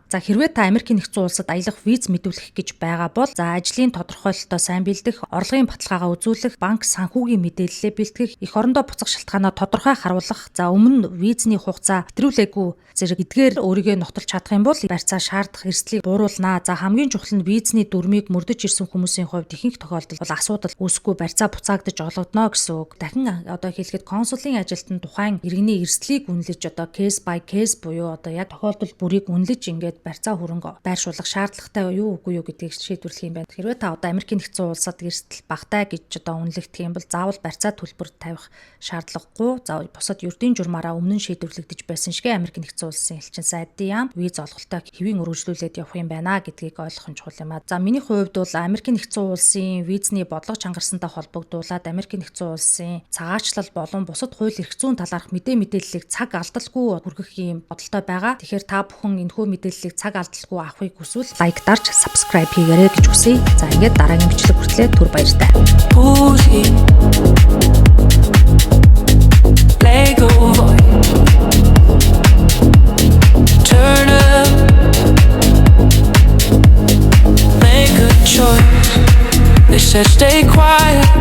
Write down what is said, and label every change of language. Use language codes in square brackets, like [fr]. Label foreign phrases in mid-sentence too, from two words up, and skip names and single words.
[mn] За хэрвээ та Америкийн нэгдсэн улсад аялах виз мэдүүлэх гэж байгаа бол за ажлын тодорхойлолтоо сайн бэлдэх, орлогын баталгаагаа үзүүлэх, банк санхүүгийн мэдээлэлээ бэлтгэх, эх орондоо буцах шалтгаанаа тодорхой харуулах, за өмнө визний хугацаа хэтрүүлээгүй зэрэг эдгээр өөрийгөө нотолж чадах юм бол барьцаа шаардах эрсдлийг бууруулнаа. За хамгийн чухал нь визний дүрмийг мөрдөж ирсэн хүмүүсийн хувьд ихэнх тохиолдолд бол асуудал үүсэхгүй барьцаа буцаагдаж олгодно гэсэн үг. Дахин одоо хэлэхэд консулын ажилтан тухайн иргэний эрсдлийг үнэлж одоо [en] case by case [mn] буюу одоо яг тохиолдол бүрийг үнэлж ингээд барьцаа хөрөнгө байршуулах шаардлагатай юу үгүй юу гэдгийг шийдвэрлэх юм байна. Хэрвээ та одоо Америкийн нэгдсэн улсад эрсдэл багтай гэж одоо үнэлэгдэх юм бол заавал барьцаа төлбөр тавих шаардлагагүй. За бусад ердийн журмаараа өмнө нь шийдвэрлэгдэж байсан шигэ Америкийн нэгдсэн улсын элчин сайдын яам виз олголтоо хэвийн өргөжлүүлээд явах юм байна гэдгийг ойлгох нь чухал юм а. За миний хувьд бол Америкийн нэгдсэн улсын визний бодлого чангарсантай холбогдуулаад Америкийн нэгдсэн улсын цагаачлал болон бусад хууль эрх зүйн талаарх мэдээллийг цаг алдалгүй хүргэх ийм бодолтой байгаа. Тэгэхээр та бүхэн энэхүү мэдээллийг цаг алдалгүй авахыг хүсвэл лайк дарж subscribe хийгээрэй гэж хүсье. За ингээд дараагийн бичлэг хүртлээр түр баяртай. [en] Lego voice. Turn up. Make a choice. They said stay quiet.